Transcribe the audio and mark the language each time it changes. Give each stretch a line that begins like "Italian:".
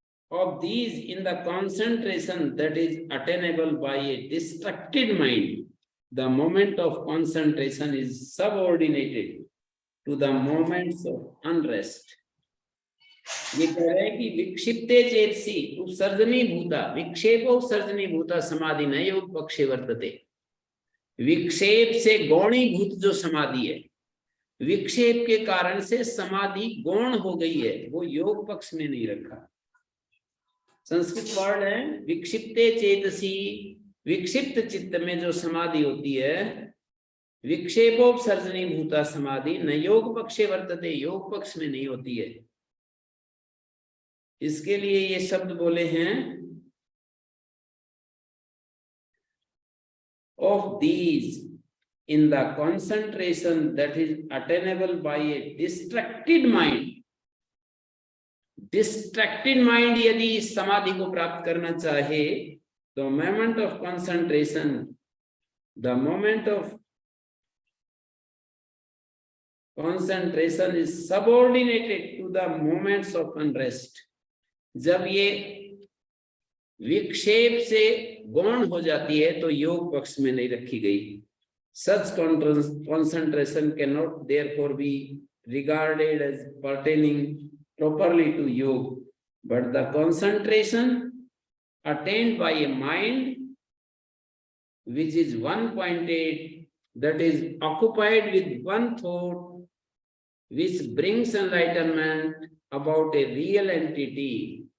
English: Of these, in the concentration that is attainable by a distracted mind, the moment of concentration is subordinated to the moments of unrest.
Hindi: ये कह रहे हैं कि
Sanskrit: विक्षिप्ते चेतसी उत्सर्जनी भूता विक्षेपोत्सर्जनी भूता समाधि न योग पक्षे वर्तते।
Hindi: विक्षेप से गौणीभूत जो समाधि है, विक्षेप के कारण से समाधि गौण हो गई है, वो योग पक्ष में नहीं रखा। संस्कृत वर्ड है
Sanskrit: विक्षिप्ते चेतसी,
Hindi: विक्षिप्त चित्त में जो समाधि होती है,
Sanskrit: विक्षेपोत्सर्जनी भूता समाधि न योग पक्षे वर्तते,
Hindi: योग पक्ष में नहीं होती है। इसके लिए ये शब्द बोले हैं,
English: of these in the concentration that is attainable by a distracted mind. Distracted mind
Hindi: यदि इस समाधि को प्राप्त करना चाहे तो
English: Moment of concentration, the moment of concentration is subordinated to the moments of unrest.
Hindi: जब ये विक्षेप से गौण हो जाती है तो योग पक्ष में नहीं रखी गई।
English: Such concentration can not therefore be regarded as pertaining properly to yoga, but the concentration attained by a mind which is one-pointed, that is occupied with one thought, which brings enlightenment about a real entity.